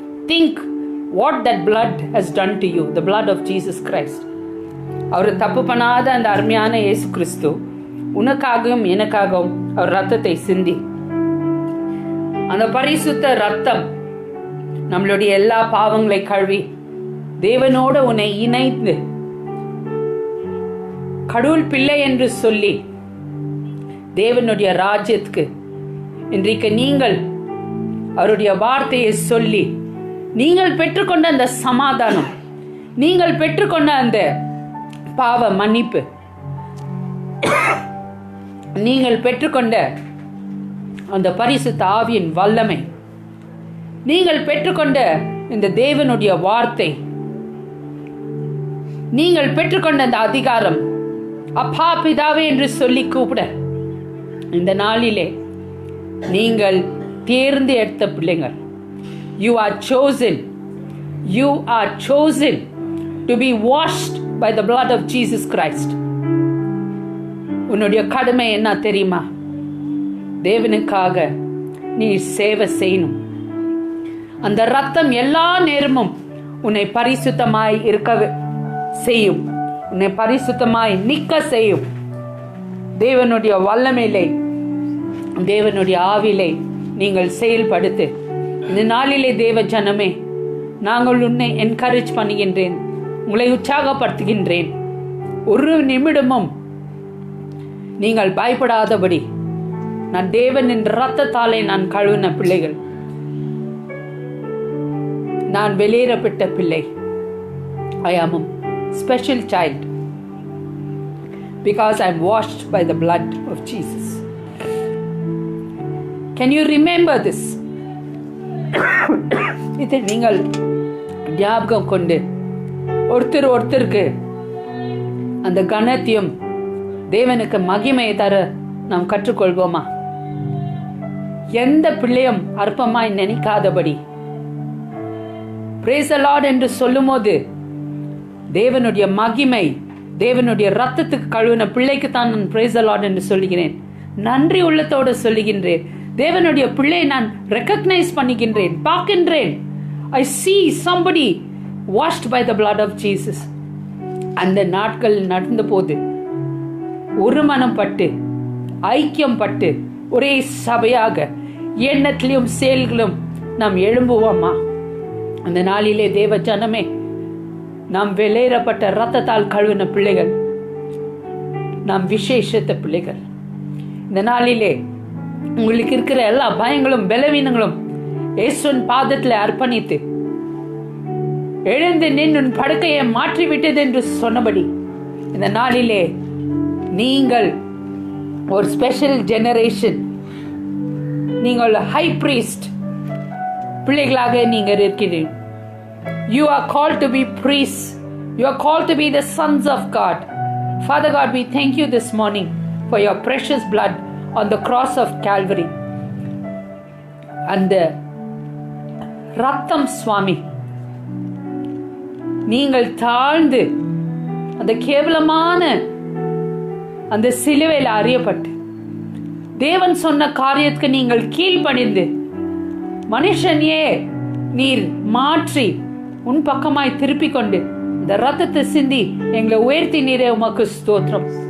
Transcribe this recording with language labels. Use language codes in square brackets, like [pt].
[en] Think what that blood has done to you, the blood of Jesus Christ. [ta] அவர் தப்பு பண்ணாத அந்த அருமையான இயேசு கிறிஸ்து உனக்காகவும் எனக்காகவும் அவர் ரத்தத்தை சிந்தி, அந்த பரிசுத்த ரத்தம் நம்மளுடைய எல்லா பாவங்களை கழுவி தேவனோடு உன்னை இணைந்து கடவுள் பிள்ளை என்று சொல்லி தேவனுடைய ராஜ்யத்துக்கு இன்றைக்கு நீங்கள் அவருடைய வார்த்தையை சொல்லி நீங்கள் பெற்றுக்கொண்ட அந்த சமாதானம், நீங்கள் பெற்றுக்கொண்ட அந்த பாவ மன்னிப்பு, நீங்கள் பெற்றுக்கொண்ட அந்த பரிசுத்த ஆவியின் வல்லமை, நீங்கள் பெற்றுக்கொண்ட இந்த தேவனுடைய வார்த்தை, நீங்கள் பெற்றுக்கொண்ட அந்த அதிகாரம், அப்பா பிதாவே என்று சொல்லி கூப்பிட இந்த நாளிலே நீங்கள் தேர்ந்து எடுத்த பிள்ளைங்கள். [en] You are chosen. You are chosen to be washed by the blood of Jesus Christ. [ta] உன்னுடைய கடமை என்ன தெரியுமா? தேவனுக்காக நீ சேவை செய்யணும். அந்த ரத்தம் எல்லா நேரமும் உன்னை பரிசுத்தமாய் இருக்க செய்யும், உன்னை பரிசுத்தமாய் நிற்க செய்யும். தேவனுடைய வல்லமையிலே, தேவனுடைய ஆவிலே நீங்கள் செயல்படுத்து. இந்த நாளிலே தேவ ஜனமே, நாங்கள் உன்னை என்கரேஜ் பண்ணுகின்றேன், உங்களை உற்சாகப்படுத்துகின்றேன். ஒரு நிமிடமும் நீங்கள் பயப்படாதபடி, நான் தேவனின் இரத்தத்தாலே நான் கழுவின பிள்ளைகள், நான் வெளியேறப்பட்ட பிள்ளை. [en] I am a special child because I am washed by the blood of Jesus. Can you remember this? [ta] இதை நீங்கள் ஞாபகம் கொண்டு ஒருத்தருக்கு அந்த கணத்தையும் தேவனுக்கு மகிமையை தர நாம் கற்றுக்கொள்வோமா? எந்த பிள்ளையும் அற்பமாய் நினைக்காதபடி [en] praise the Lord [ta] என்று சொல்லும் போது தேவனுடைய மகிமை, தேவனுடைய ரத்தத்துக்கு கழுவின பிள்ளைக்கு தான் நான் praise the Lord என்று சொல்லுகிறேன். நன்றி உள்ளத்தோடு சொல்லுகின்றேன். தேவனுடைய பிள்ளையை நான் ரெக்கக்னைஸ் பண்ணுகின்றேன், பார்க்கின்றேன். [en] I see somebody washed by the blood of Jesus. [ta] அந்த நாட்கள் நடந்த போது ஒரு மனம் பட்டு, ஐக்கியம் பட்டு, ஒரே சபையாக எண்ணத்திலும் செயல்களும் நாம் எழும்புவோமா? அந்த நாளிலே தேவ ஜனமே, நாம் வெளியேறப்பட்ட இரத்தத்தால் கழுவின பிள்ளைகள், நாம் விசேஷத்த பிள்ளைகள். இந்த நாளிலே உங்களுக்கு இருக்கிற எல்லா பயங்களும் பலவீனங்களும் இயேசுவின் பாதத்தில் அர்ப்பணித்து எழுந்து நின்று படுக்கையை மாற்றிவிட்டது என்று சொன்னபடி இந்த நாளிலே நீங்கள் ஒரு ஸ்பெஷல் ஜெனரேஷன், நீங்கள் ஹை பிரீஸ்ட் பிள்ளைகளாக நீங்கள் இருக்கிறீர்கள். [en] You are called to be priests. You are called to be the sons of God. Father God, we thank you this morning for your precious blood on the cross of Calvary. [ta] அந்த ரத்தம் சுவாமி, நீங்கள் தாழ்ந்து அந்த கேவலமான அந்த சிலுவையில் அறியப்பட்டு தேவன் சொன்ன காரியத்துக்கு நீங்கள் கீழ்ப்படிந்து மனுஷனையே நீர் மாற்றி உன் பக்கமாய் திருப்பிக் கொண்டு இந்த ரத்தத்தை சிந்தி எங்களை உயர்த்தி நீரே உமக்கு ஸ்தோத்திரம்.